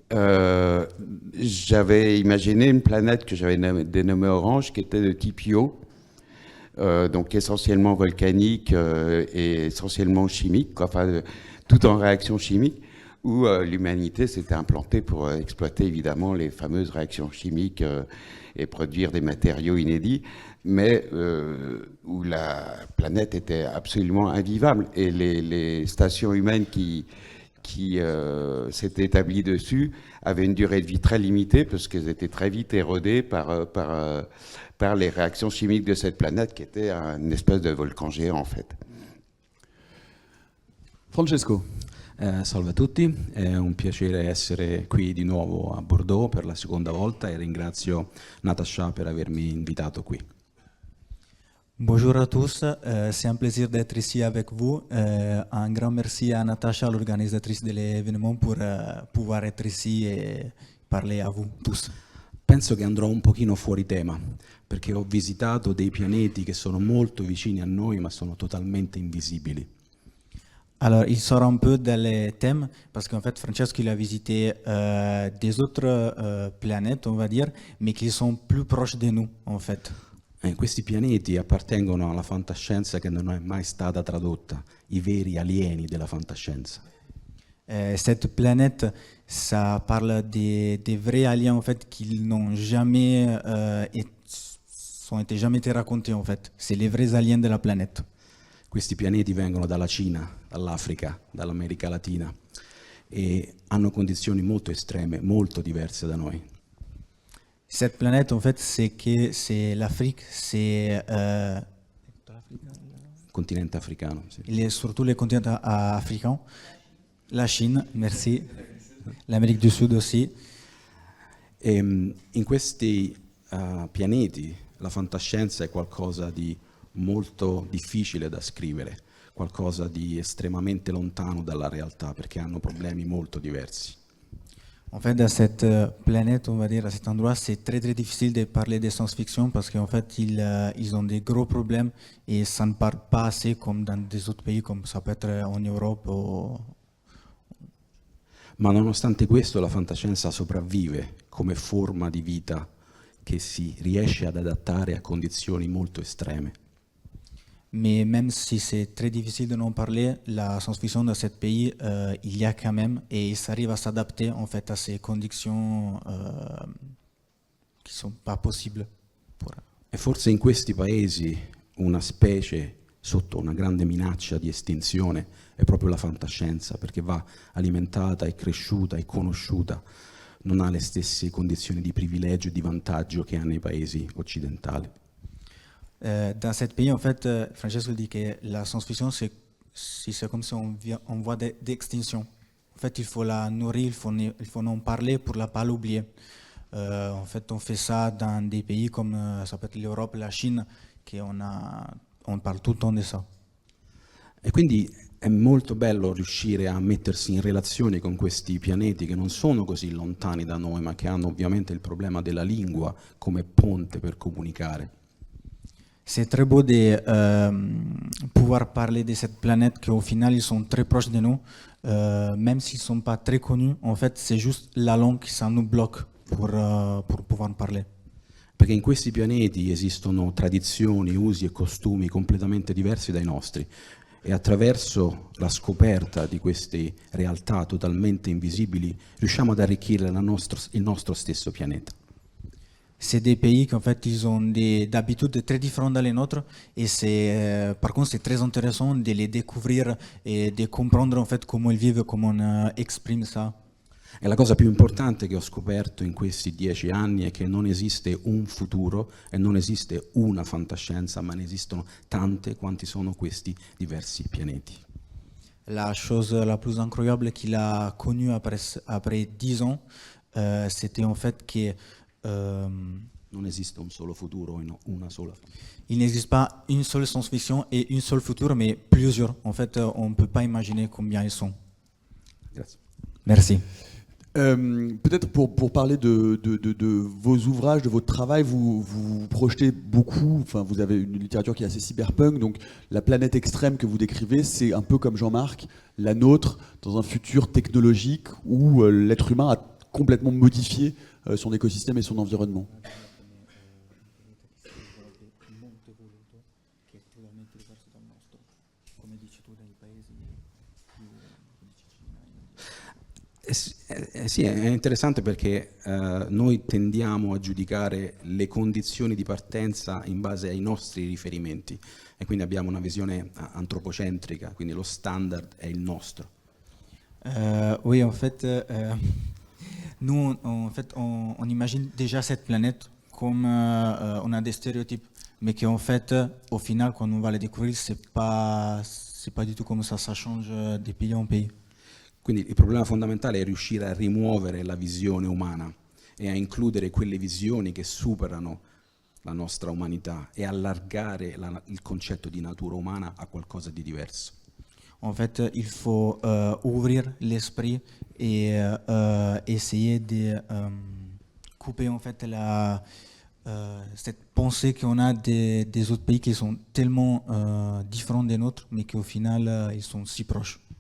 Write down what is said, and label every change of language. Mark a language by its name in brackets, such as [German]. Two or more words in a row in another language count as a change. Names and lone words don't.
[French] J'avais imaginé une planète que j'avais dénommée Orange, qui était de type Io, donc essentiellement volcanique et essentiellement chimique, quoi, enfin, tout en réaction chimique, où l'humanité s'était implantée pour exploiter évidemment les fameuses réactions chimiques et produire des matériaux inédits, mais où la planète était absolument invivable. Et les stations humaines qui s'étaient établies dessus avaient une durée de vie très limitée, parce qu'elles étaient très vite érodées par les réactions chimiques de cette planète, qui était une espèce de volcan géant, en fait. Francesco. [Italian] Salve a tutti, è un piacere essere qui di nuovo a Bordeaux per la seconda volta e ringrazio Natasha per avermi invitato qui. [French] Bonjour à tous, c'est un plaisir d'être ici avec vous. Un grand merci à Natasha, l'organisatrice de l'événement, pour pouvoir être ici et parler à vous tous. [Italian] Penso che andrò un pochino fuori tema, perché ho visitato dei pianeti che sono molto vicini a noi ma sono totalmente invisibili. [French] Alors, il sort un peu dans les thèmes, parce qu'en fait, Francesco, il a visité des autres planètes, on va dire, mais qui sont plus proches de nous, en fait. [Italian] Questi pianeti appartengono alla fantascienza che non è mai stata tradotta, i veri alieni della fantascienza. [French] Cette planète, ça parle des vrais aliens, en fait, qui n'ont jamais jamais été racontés, en fait. C'est les vrais aliens de la planète. [Italian] Questi pianeti vengono dalla Cina, dall'Africa, dall'America Latina e hanno condizioni molto estreme, molto diverse da noi. [French] Cette planète, en fait, c'est l'Afrique, c'est [Italian] continente africano. Sì. [French] Il est surtout le continent africain, la Chine, merci, l'Amérique du Sud aussi. [Italian] E in questi pianeti la fantascienza è qualcosa di molto difficile da scrivere, qualcosa di estremamente lontano dalla realtà, perché hanno problemi molto diversi. [French] En fait, dans cette planète, on va dire, à cet endroit, c'est très très difficile de parler de science-fiction parce qu'en fait, ils ont des gros problèmes et ça ne parle pas assez comme dans des autres pays, comme ça peut être en Europe. [Italian] Ma nonostante questo la fantascienza sopravvive come forma di vita che si riesce ad adattare a condizioni molto estreme. [French] Mais même si c'est très difficile de n'en parler, la science-fiction dans ce pays, il y a quand même et ils arrivent à s'adapter en fait à ces conditions qui sont pas possibles. [Italian] E forse in questi paesi una specie sotto una grande minaccia di estinzione è proprio la fantascienza, perché va alimentata e cresciuta e conosciuta, non ha le stesse condizioni di privilegio e di vantaggio che ha nei paesi occidentali. [French] Dans ce pays, en fait, Francesco dit que la science-fiction, c'est comme si on voit d'extinction. En fait, il faut la nourrir, il faut en parler pour ne pas l'oublier. En fait, on fait ça dans des pays comme ça peut être l'Europe, la Chine, on parle tout le temps de ça. [Italian] E quindi è molto bello riuscire a mettersi in relazione con questi pianeti che non sono così lontani da noi, ma che hanno ovviamente il problema della lingua come ponte per comunicare. [French] C'est très beau de pouvoir parler de cette planète qu'au final ils sont très proches de nous, même s'ils ne sont pas très connus. En fait, c'est juste la langue qui ça nous bloque pour pouvoir en parler. [Italian] Perché in questi pianeti esistono tradizioni, usi e costumi completamente diversi dai nostri e attraverso la scoperta di queste realtà totalmente invisibili riusciamo ad arricchire il nostro stesso pianeta. [French] C'est des pays qu'en fait ils ont des habitudes très différentes dans les nôtres et par contre c'est très intéressant de les découvrir et de comprendre en fait comment ils vivent, comment on exprime ça. [Italian] E la cosa più importante che ho scoperto in questi 10 anni è che non esiste un futuro e non esiste una fantascienza, ma ne esistono tante quanti sono questi diversi pianeti. [French] La chose la plus incroyable qu'il a connue après 10 ans, c'était en fait que [Italian] non esiste un solo futuro e una sola. [French] Il n'existe pas une seule science-fiction et une seule futur, mais plusieurs. En fait, on ne peut pas imaginer combien ils sont. [Italian] Grazie. [French] Merci. Peut-être pour parler de vos ouvrages, de votre travail, vous projetez beaucoup, enfin vous avez une littérature qui est assez cyberpunk, donc la planète extrême que vous décrivez, c'est un peu comme Jean-Marc, la nôtre, dans un futur technologique où l'être humain a complètement modifié son écosystème et son environnement. [Italian] Sì, è interessante perché noi tendiamo a giudicare le condizioni di partenza in base ai nostri riferimenti e quindi abbiamo una visione antropocentrica, quindi lo standard è il nostro. [French] Oui, en fait, nous, on imagine déjà cette planète comme on a des stéréotypes, mais qu'en fait, au final, quand on va les découvrir, c'est pas du tout comme ça change de pays en pays. [Italian] Quindi il problema fondamentale è riuscire a rimuovere la visione umana e a includere quelle visioni che superano la nostra umanità e allargare il concetto di natura umana a qualcosa di diverso. [French] En fait, il faut ouvrir l'esprit et essayer de couper en fait cette pensée qu'on a des autres pays qui sont tellement différents des nôtres, mais qu'au final, ils sont si proches.